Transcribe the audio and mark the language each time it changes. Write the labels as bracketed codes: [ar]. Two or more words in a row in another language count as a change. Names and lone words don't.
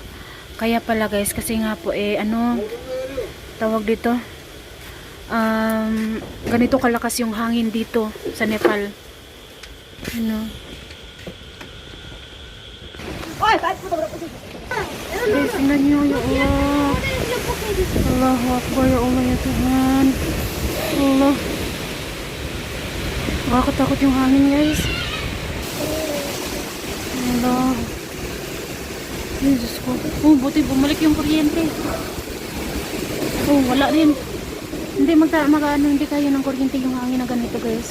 [tl] Kaya pala guys, kasi nga po tawag dito. Ganito kalakas yung hangin dito sa Nepal. Guys, tingnan nyo [ar] يا الله. الله أكبر يا الله ya Tuhan. [tl] Allah. Nakakatakot yung hangin guys. Allah. Jesus ko. Buti bumalik yung kuryente. Wala din. Hindi hindi kaya ng kuryente yung hangin na ganito guys.